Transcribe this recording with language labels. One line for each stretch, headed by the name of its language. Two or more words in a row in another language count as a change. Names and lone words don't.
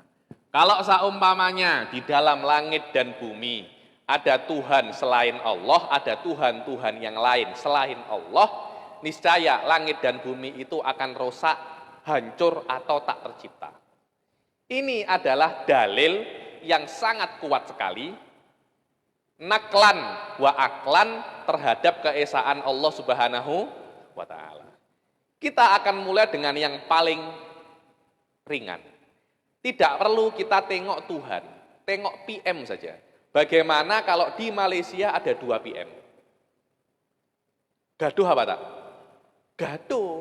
Indonesian: Kalau seumpamanya di dalam langit dan bumi ada Tuhan selain Allah, ada Tuhan-Tuhan yang lain selain Allah, niscaya langit dan bumi itu akan rusak, hancur atau tak tercipta. Ini adalah dalil yang sangat kuat sekali,
Arabic: نقلا وعقلا
Indonesian: terhadap keesaan Allah
Arabic: سبحانه وتعالى.
Indonesian: Kita akan mulai dengan yang paling ringan.
Malay: Tidak perlu kita tengok Tuhan, tengok PM saja. Bagaimana kalau di Malaysia ada 2 PM? Gaduh apa tak? Gaduh.